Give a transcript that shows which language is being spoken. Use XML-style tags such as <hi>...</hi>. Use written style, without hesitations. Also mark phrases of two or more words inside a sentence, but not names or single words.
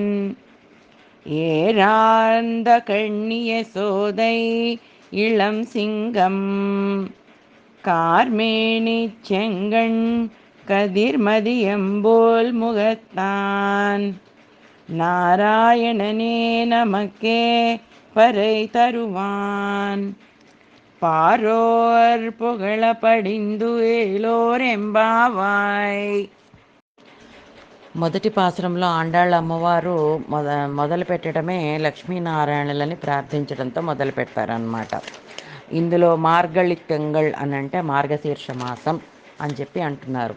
<ta>ஏரார்ந்த கண்ணிய சோதை இளம் சிங்கம் கார்மேனி செங்கண் கதிர்மதியம்போல் முகத்தான் நாராயணனே நமக்கே பறை தருவான் பாரோர் புகழ படிந்து ஏலோர் எம்பாவாய்.</ta> <te>మొదటి పాసురంలో ఆండాళ్ళ అమ్మవారు మొదలు పెట్టడమే లక్ష్మీనారాయణులని ప్రార్థించడంతో మొదలు పెడతారనమాట. ఇందులో</te> <ta>மார்கழி திங்கள்</ta> <te>అని అంటే మార్గశీర్ష మాసం అని చెప్పి అంటున్నారు.</te>